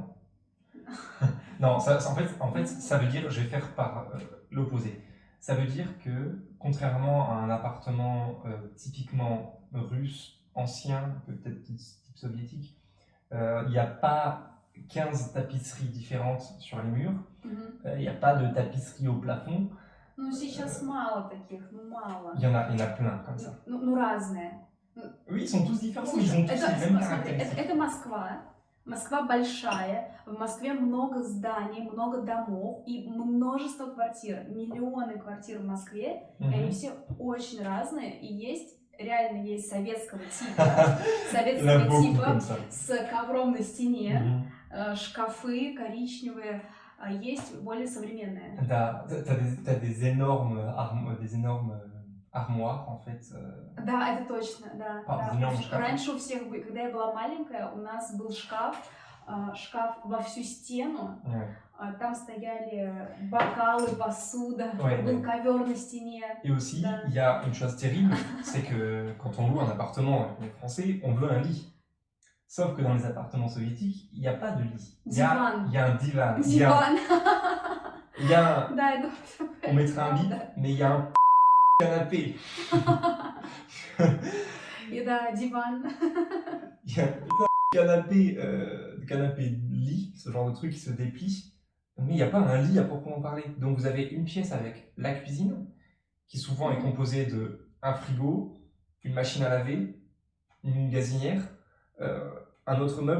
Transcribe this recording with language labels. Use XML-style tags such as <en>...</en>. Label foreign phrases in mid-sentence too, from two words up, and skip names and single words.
<fr>Non, en fait, ça veut dire, je vais faire par l'opposé. Ça veut dire que, contrairement à un appartement typiquement russe, ancien, peut-être type soviétique, il n'y a pas 15 tapisseries différentes sur les murs, il n'y a pas de tapisserie au plafond.</fr> <ru>Сейчас мало таких, мало.</ru> <fr>Il y en a plein comme ça.</fr> <ru>Разные.</ru> <fr>Oui, ils sont tous différents, mais ils ont tous les mêmes caractéristiques.</fr> <ru>Это Москва. Москва большая, в Москве много зданий, много домов и множество квартир, миллионы квартир в Москве, и они Mhm. все очень разные, и реально есть советского</ru> <fr>Il y en a beaucoup</fr> <ru>типа,</ru> <fr>comme ça.</fr> <ru>с ковром на стене, Mhm. шкафы коричневые, а есть более современные.</ru> <fr>T'as des énormes, des énormes armoires, en fait.</fr> <ru>Да, это точно, да.</ru> <fr>Des énormes шкафы.</fr> <ru>Раньше у всех, когда я была маленькая, у нас был шкаф во всю стену.</ru> <fr>Ouais.</fr> <ru>Там стояли бокалы, посуда,</ru> <fr>Ouais,</fr> <ru>был</ru> <fr>ouais.</fr> <ru>ковер на стене.</ru> <fr>Et aussi,</fr> <ru>Да.</ru> <fr>il y a une chose terrible, c'est que quand on loue un appartement avec les Français, on veut un lit. Sauf que dans les appartements soviétiques, il n'y a pas de lit. Il y a un divan.</fr> <ru>Диван.</ru> <fr>Il y a un,</fr> <ru>Да, это</ru> <fr>on mettrait un bip, mais il y a un canapé.</fr> <ru>И да, диван.</ru> <fr>Il y a un canapé lit, ce genre de truc qui se déplie, mais il n'y a pas un lit à proprement parler. Donc vous avez une pièce avec la cuisine, qui souvent est composée de un frigo, une machine à laver, une gazinière, un autre meuble.</fr>